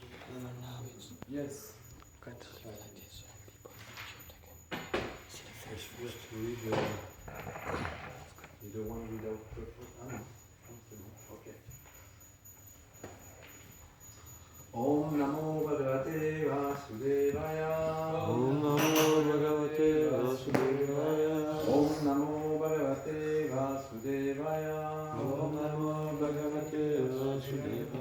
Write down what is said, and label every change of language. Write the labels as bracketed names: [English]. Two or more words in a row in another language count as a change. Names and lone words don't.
[English] Yes. Just read the one without purpose. [French] Ah, non, c'est bon. Ok. [Sanskrit] Om Namo Bhagavate Vasudevaya. Om Namo Bhagavate Vasudevaya. Om Namo Bhagavate Vasudevaya. Om Namo Bhagavate Vasudevaya.